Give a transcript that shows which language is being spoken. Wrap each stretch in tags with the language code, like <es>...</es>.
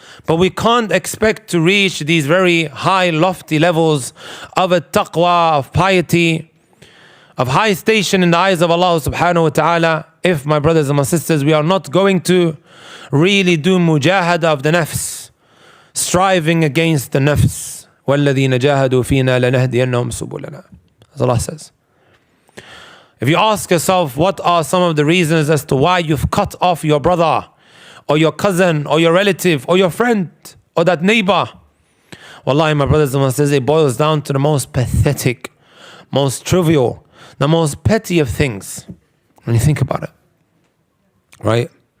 <en>But we can't expect to reach these very high, lofty levels of a taqwa, of piety, of high station in the eyes of Allah subhanahu wa ta'ala, if, my brothers and my sisters, we are not going to really do mujahada of the nafs, striving against the nafs.</en> <ar>وَالَّذِينَ جَاهَدُوا فِينَا لَنَهْدِيَنَّهُمْ سُبُلَنَا,</ar> <en>as Allah says. If you ask yourself, what are some of the reasons as to why you've cut off your brother, or your cousin, or your relative, or your friend, or that neighbor? Wallahi, my brothers and my sisters, it boils down to the most pathetic, most trivial, the most petty of things, when you think about it. Right?</en>